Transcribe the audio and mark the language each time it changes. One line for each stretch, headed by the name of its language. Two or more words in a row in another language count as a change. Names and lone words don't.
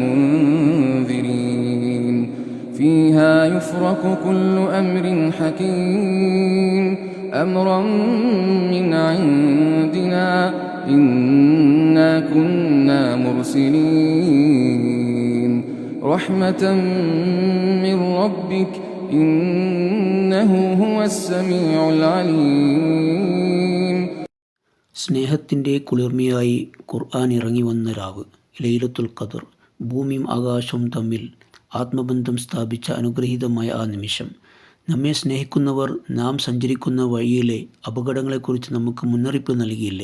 Arabic: منذرين فيها يفرق كل أمر حكيم أمرا من عندنا إنا كنا مرسلين رحمة من ربك إنه هو السميع العليم.
Malayalam: സ്നേഹത്തിൻ്റെ കുളിർമയായി ഖുർആൻ ഇറങ്ങി വന്ന രാവ് ലൈലത്തുൽ ഖദർ. ഭൂമിയും ആകാശവും തമ്മിൽ ആത്മബന്ധം സ്ഥാപിച്ച അനുഗ്രഹീതമായ ആ നിമിഷം. നമ്മെ സ്നേഹിക്കുന്നവർ നാം സഞ്ചരിക്കുന്ന വഴിയിലെ അപകടങ്ങളെക്കുറിച്ച് നമുക്ക് മുന്നറിയിപ്പ് നൽകിയില്ലേ?